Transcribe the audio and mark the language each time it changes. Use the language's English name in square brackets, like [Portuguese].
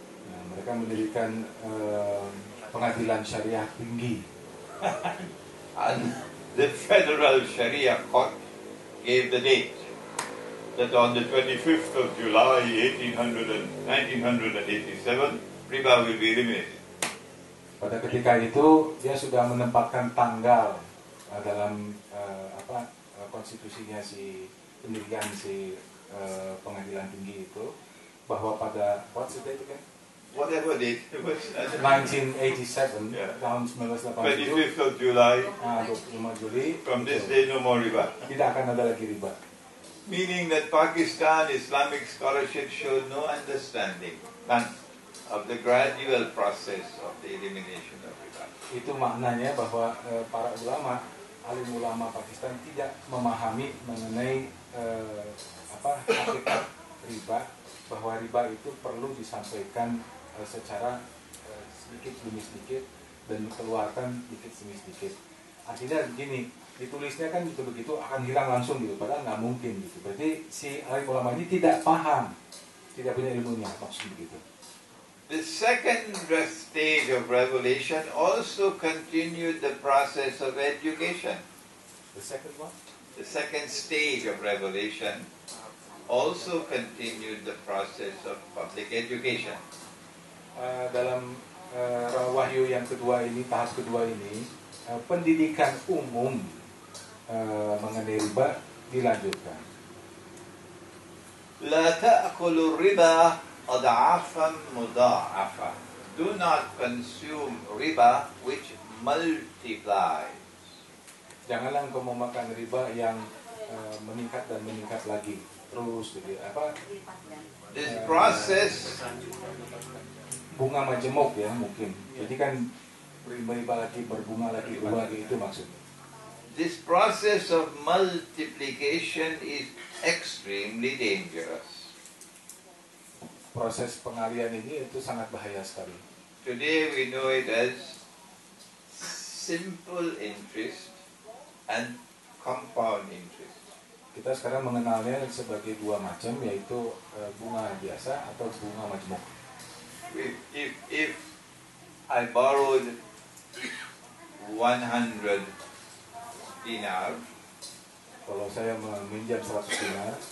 [Indonesian] Nah, mereka mendirikan pengadilan syariah tinggi. [English] And the federal Sharia court gave the date that on the 25th of July 1987, riba will be eliminated. [Indonesian] Pada ketika itu dia sudah menempatkan tanggal dalam konstitusinya si pendirian si pengadilan tinggi itu, bahwa pada [English] what's the date again? Whatever date, 1987, Yeah. [Indonesian] tahun 1987, [English] 25th of July, [Indonesian] 25 Juli, [English] from this day no more riba. [Indonesian] tidak akan ada lagi riba. [English] Meaning that Pakistan Islamic scholarship showed no understanding, none, of the gradual process of the elimination of riba. [Indonesian] Itu maknanya bahwa para ulama, alim ulama Pakistan tidak memahami mengenai hakikat riba, bahwa riba itu perlu disampaikan secara sedikit demi sedikit dan dikeluarkan sedikit demi sedikit. Artinya begini, ditulisnya kan begitu akan hilang langsung gitu, padahal nggak mungkin gitu. Berarti si alim ulama ini tidak paham, tidak punya ilmunya, maksud begitu. [English] The second stage of revelation also continued the process of education. The second one? The second stage of revelation also continued the process of public education. [Indonesian] Dalam wahyu yang kedua ini, tahap kedua ini, pendidikan umum mengenai riba dilanjutkan. [Arabic] La ta'kulu riba ad'afan mudha'afa. [English] Do not consume riba which multiplies. [Indonesian] Janganlah engkau memakan riba yang meningkat dan meningkat lagi terus, jadi [English] This process [Indonesian] bunga majemuk ya mungkin. Jadi kan riba lagi, berbunga lagi, berubah lagi, itu maksudnya. [English] This process of multiplication is extremely dangerous. [Indonesian] Proses pengalian ini itu sangat bahaya sekali. [English] Today we know it as simple interest and compound interest. [Indonesian] Kita sekarang mengenalnya sebagai dua macam, yaitu bunga biasa atau bunga majemuk. [English] If I borrowed 100 dinar, [Indonesian] kalau saya meminjam 100 dinar,